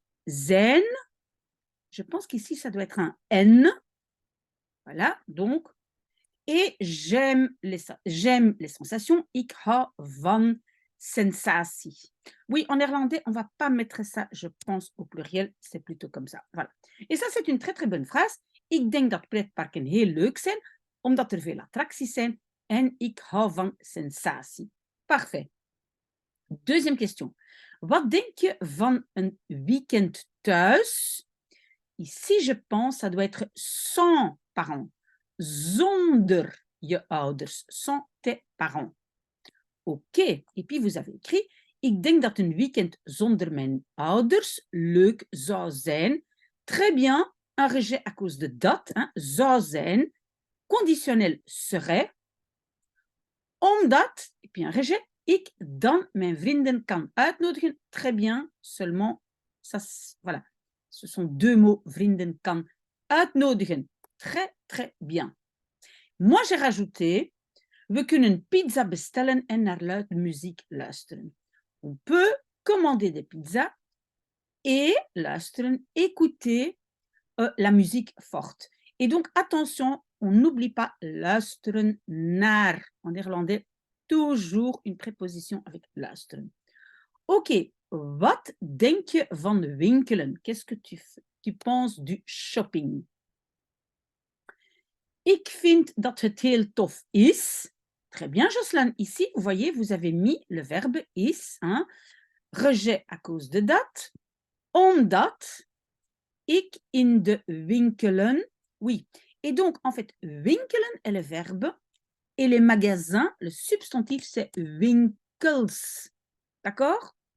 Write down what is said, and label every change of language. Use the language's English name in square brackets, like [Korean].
[French] Zijn, je pense qu'ici, ça doit être un N. Voilà, donc, et j'aime les sensations. [Dutch] Ik hou van sensatie. [French] Oui, en néerlandais, on ne va pas mettre ça, je pense, au pluriel, c'est plutôt comme ça. Voilà. Et ça, c'est une très, très bonne phrase. [Dutch] Ik denk dat pretparken heel leuk zijn, omdat er veel attracties zijn en ik hou van sensatie. [French] Parfait. Deuxième question. [Dutch] Wat denk je van een weekend thuis? [French] Ici, je pense, ça doit être sans parents. [Dutch] Zonder je ouders, [French] sans tes parents. [Dutch] OK. [French] Et puis, vous avez écrit, [Dutch] ik denk dat een weekend zonder mijn ouders leuk zou zijn. [French] Très bien, un rejet à cause de dat, hein, [Dutch] zou zijn. [French] Conditionnel serait, [Dutch] omdat, [French] et puis un rejet, [Dutch] ik dan mijn vrienden kan uitnodigen. [French] Très bien, seulement, ça, voilà. Ce sont deux mots, [Dutch] vrienden kan uitnodigen. [French] Très, très bien. Moi, j'ai rajouté, [Dutch] we kunnen pizza bestellen en naar luide muziek luisteren. [French] On peut commander des pizzas et luisteren, écouter la musique forte. Et donc, attention, on n'oublie pas luisteren naar. En néerlandais, toujours une préposition avec luisteren. [Dutch] OK, wat denk je van winkelen? [French] Qu'est-ce que tu penses du shopping? [Dutch] Ik vind dat het heel tof is. [French] Très bien, Joslan. Ici, vous voyez, vous avez mis le verbe is. Hein? Rejet à cause de dat. [Dutch] Omdat ik in de winkelen. [French] Oui. Et donc, en fait, winkelen est le verbe. Et les magasins, le substantif, c'est winkels. D'accord?